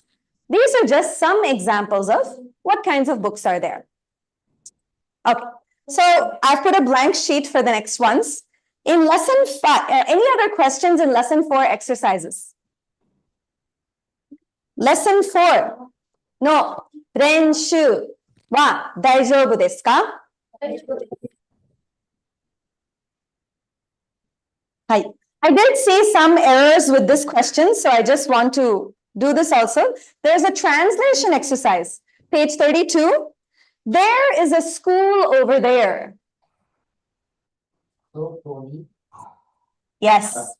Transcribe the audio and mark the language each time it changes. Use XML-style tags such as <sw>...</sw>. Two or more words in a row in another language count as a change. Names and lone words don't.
<en>These are just some examples of what kinds of books are there. Okay, so I've put a blank sheet for the next ones. In lesson 5, any other questions in lesson 4 exercises? Lesson 4. No,</en> <ja>練習は大丈夫ですか?</ja> <en>Hi. I did see some errors with this question, so I just want to do this also. There's a translation exercise, page 32. There is a school over there. Yes.</en>